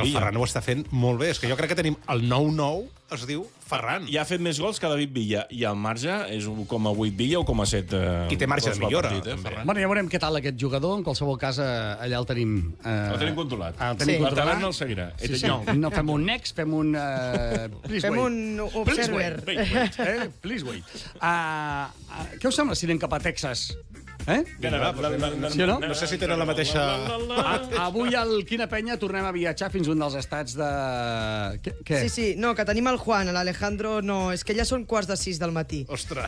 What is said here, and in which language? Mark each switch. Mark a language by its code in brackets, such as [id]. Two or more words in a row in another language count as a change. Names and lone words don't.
[ca] És que el Ferran ho està fent molt bé. És que jo crec que tenim el 9-9, es diu Ferran. I ha fet més gols que David Villa. I el marge és 1,8 Villa o 1,7. I té marge de millora. Bueno, ja veurem què tal aquest jugador. En qualsevol cas, allà el tenim... El tenim controlat. El tenim controlat. La taverna el seguirà. No, fem un next, fem un... Fem un observer. [en] Please wait. [ca] Què us sembla si anem cap a Texas? Sí o no? No sé si tenen la mateixa... Avui al Quina Penya tornem a viatjar fins a un dels estats de... Què? Sí, no, que tenim el Juan, l'Alejandro no... És que ja són 5:45 del matí. Ostres.